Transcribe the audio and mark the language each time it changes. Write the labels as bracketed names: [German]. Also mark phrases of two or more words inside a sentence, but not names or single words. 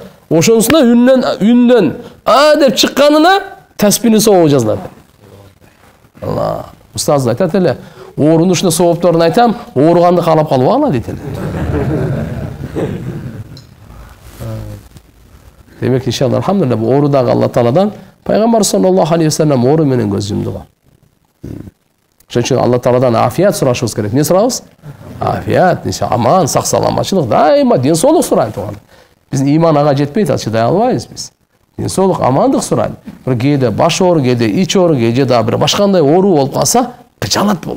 [Kyrgyz] Ошонусуна үндөн деп чыкканына таспихни соңу жазылат. Алла, устаз айтат эле, оорунун ушуна соопторун айтам, ооруганды каалап калбагыла дейт эле. Демек, [Arabic] إن شاء الله، الحمد لله, [Kyrgyz] бу оорудагы Алла Тааладан Пайгамбар [Arabic] صلى الله عليه وسلم [Kyrgyz] оору менен көз жумду го. Ошон үчүн Алла Тааладан афият сурашыбыз керек. Не сурабыз? Афият, иншалла, аман, сак саламатчылык, дайыма ден соолук сурайт туган. Биздин иман ага жетпейт, чыдай албайбыз биз. Ден соолук, амандык сурайт. Бир кээде баш оору, кээде ич оору, кээде да бир башкандай оору болуп калса, кычалат болбо.